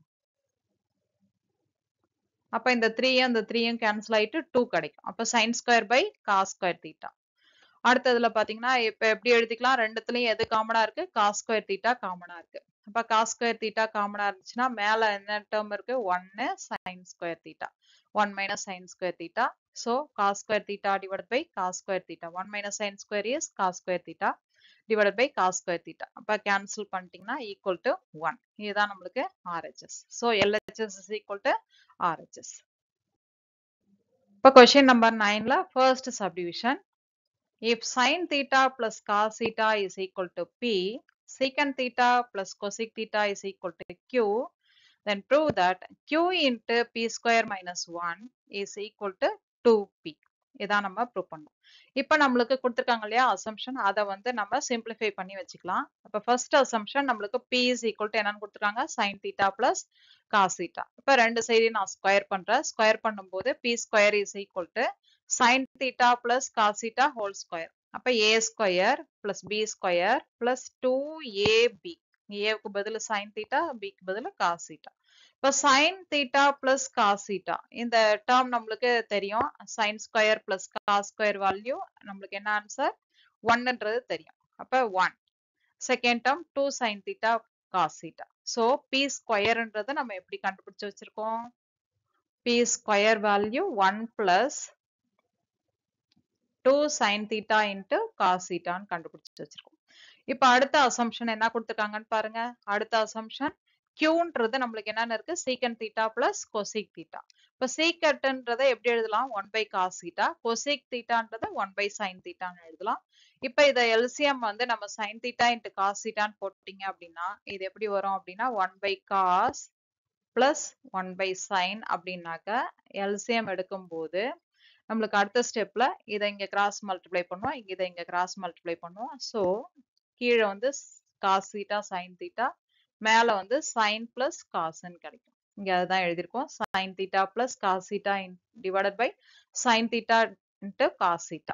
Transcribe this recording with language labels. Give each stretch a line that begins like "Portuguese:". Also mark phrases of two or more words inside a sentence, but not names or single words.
Tamil: அப்ப இந்த 3யும் கேன்சல் ஆயிட்டு 2 கிடைக்கும்.
English: அப்ப sin square by cos square theta.
Tamil: அடுத்ததுல பாத்தீங்கன்னா இப்ப எப்படி எழுதிக்கலாம் ரெண்டுத்துலயும் எது காமனா இருக்கு
English: cos square theta
Tamil: காமனா இருக்கு. அப்ப
English: cos square theta
Tamil: காமனா இருந்துச்சுன்னா மேல என்ன டேர்ம் இருக்கு
English: 1 sin square theta 1 minus sin square theta. So cos square theta divided by cos square theta 1 minus sin square is cos square theta divided by cos square theta.
Tamil: அப்ப cancel பண்ணிட்டீங்கன்னா
English: equal to 1.
Tamil: இதுதான் நம்மளுக்கு RHS.
English: So LHS is equal to RHS. இப்ப question number 9ல first subdivision. If sin theta plus cos theta is equal to P, secant theta plus cosec theta is equal to Q, then prove that Q into P square minus 1 is equal to 2P.
Tamil: இதான் நம்ம ப்ரூவ் பண்ணோம். இப்போ நம்மளுக்கு கொடுத்துருக்காங்க இல்லையா அசம்ஷன், அதை வந்து நம்ம சிம்பிளிஃபை பண்ணி வச்சுக்கலாம். அப்போ ஃபர்ஸ்ட் அசம்ஷன் நம்மளுக்கு
English: P is equal to
Tamil: என்னன்னு கொடுத்துருக்காங்க
English: sin theta plus cos theta.
Tamil: இப்போ ரெண்டு சைடையும் நான் ஸ்கொயர் பண்றேன்.
English: ஸ்கொயர் பண்ணும்போது P square is equal to sin theta plus cos theta whole square. அப்ப a square plus b square plus 2ab.
Tamil: a க்கு பதிலா
English: sin theta,
Tamil: b க்கு பதிலா
English: cos theta.
Tamil: இப்ப
English: sin theta plus cos theta
Tamil: இந்த term நம்மளுக்கு தெரியும்.
English: sin square plus cos square value
Tamil: நம்மளுக்கு என்ன ஆன்சர் 1ன்றது தெரியும். அப்ப 1.
English: second term 2 sin theta cos theta.
Tamil: So
English: p square
Tamil: ன்றதை நம்ம எப்படி கண்டுபிடிச்சு வச்சிருக்கோம்?
English: p square value 1 plus 2 sin theta into cos theta
Tamil: ன்னு கண்டுபிடிச்சு வச்சிருக்கோம். இப்ப அடுத்த அசம்ஷன் என்ன கொடுத்துருக்காங்கன்னு பாருங்க. அடுத்த அசம்ஷன் Qன்றது நம்மளுக்கு என்னன்னு இருக்கு
English: secant theta plus cosec theta.
Tamil: இப்ப secantன்றதை எப்படி எழுதலாம்
English: 1 by cos theta,
Tamil: cosec thetaன்றதை
English: 1 by sin theta
Tamil: ன்னு எழுதலாம். இப்ப இத LCM வந்து நம்ம
English: sin theta into cos theta
Tamil: ன்னு போட்டீங்க அப்படின்னா இது எப்படி வரும் அப்படின்னா
English: 1 by cos plus 1 by sin
Tamil: அப்படின்னாக்க LCM எடுக்கும்போது நம்மளுக்கு அடுத்த ஸ்டெப்ல இதை இங்க
English: cross multiply
Tamil: பண்ணுவோம், இதை இங்க
English: cross multiply
Tamil: பண்ணுவோம். ஸோ கீழே வந்து
English: cos theta sin theta,
Tamil: மேல வந்து
English: sin plus cos
Tamil: ன்னு கிடைக்கும். இங்க அதுதான் எழுதியிருக்கோம்
English: sin theta plus cos theta divided by sin theta into cos theta.